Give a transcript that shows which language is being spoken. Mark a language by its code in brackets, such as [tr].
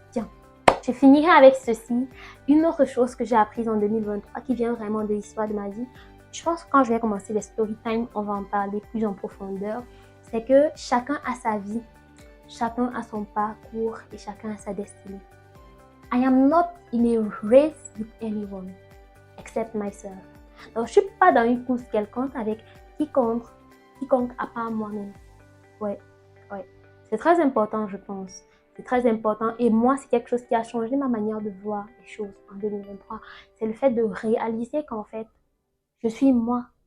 [fr] Tiens, je finirai avec ceci. Une autre chose que j'ai apprise en 2023 qui vient vraiment de l'histoire de ma vie, je pense que quand je vais commencer les story time, on va en parler plus en profondeur, c'est que chacun a sa vie. Chacun a son parcours et chacun a sa destinée. [en] I am not in a race with anyone except myself. [fr] Donc, je ne suis pas dans une course quelconque avec quiconque à part moi-même. Ouais. C'est très important, je pense. C'est très important. Et moi, c'est quelque chose qui a changé ma manière de voir les choses en 2023. C'est le fait de réaliser qu'en fait, je suis moi.